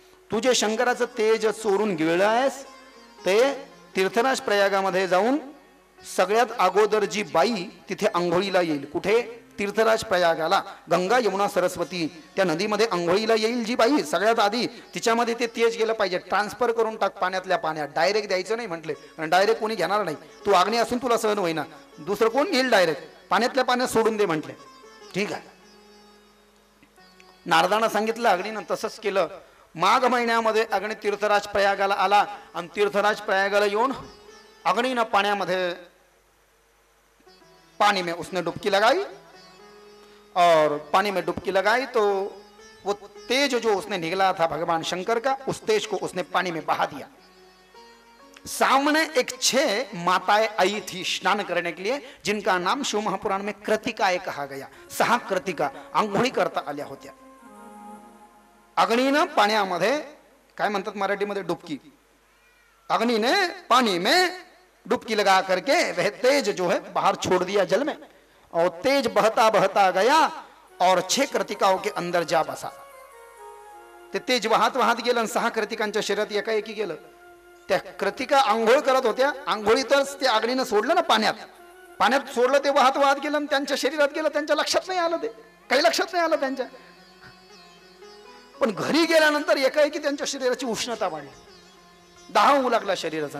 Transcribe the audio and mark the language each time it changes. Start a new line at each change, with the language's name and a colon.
Marathi: तू जे शंकराचं तेज चोरून गिळलं आहेस ते तीर्थराज प्रयागामध्ये जाऊन सगळ्यात अगोदर जी बाई तिथे आंघोळीला येईल, कुठे, तीर्थराज प्रयागाला, गंगा यमुना सरस्वती त्या नदीमध्ये आंघोळीला येईल जी बाई, सगळ्यात आधी तिच्यामध्ये ते तेज गेलं पाहिजे. ट्रान्सफर करून टाक पाण्यातल्या पाण्यात, डायरेक्ट द्यायचं नाही म्हटले, कारण डायरेक्ट कोणी घेणार नाही. तू अग्नी असून तुला सहन होईना, दुसरं कोण घेईल, डायरेक्ट पाण्यातल्या पाण्यात सोडून दे म्हटले. ठीक आहे, नारदानं सांगितलं, अग्नीनं तसंच केलं. माघ महिन्यामध्ये अग्नी तीर्थराज प्रयागाला आला, आणि तीर्थराज प्रयागाला येऊन अग्नीनं
Hindi: पानी में उसने डुबकी लगाई, और पानी में डुबकी लगाई तो वो तेज जो उसने निकला था भगवान शंकर का, उस तेज को उसने पानी में बहा दिया। सामने एक 6 माताएं आई थी स्नान करने के लिए, जिनका नाम शिव महापुराण में कृतिकाए कहा गया।
Marathi: 6 कृतिका आंघोळी करता आल्या होत्या। अग्नीनं पाण्यामध्ये, काय म्हणतात मराठीमध्ये, डुबकी,
Hindi: अग्नि ने पानी में डुबकी लगा करके वह तेज जो है बाहर छोड़ दिया जल में, और तेज बहता बहता गया और 6 कृतिकाओं के अंदर जा बसा।
Marathi: ते तेज वाहत वाहत गेलं आणि 6 कृतिकांच्या शरीरात एकाएकी गेलं। त्या कृतिका आंघोळ करत होत्या, आंघोळीतच ते अग्नीनं सोडलं ना पाण्यात, पाण्यात सोडलं, ते वाहत वाहत गेलं आणि त्यांच्या शरीरात गेलं। त्यांच्या लक्षात नाही आलं, ते काही लक्षात नाही आलं त्यांच्या। पण घरी गेल्यानंतर एकाएकी त्यांच्या शरीराची उष्णता वाढली, दाह होऊ लागला शरीराचा।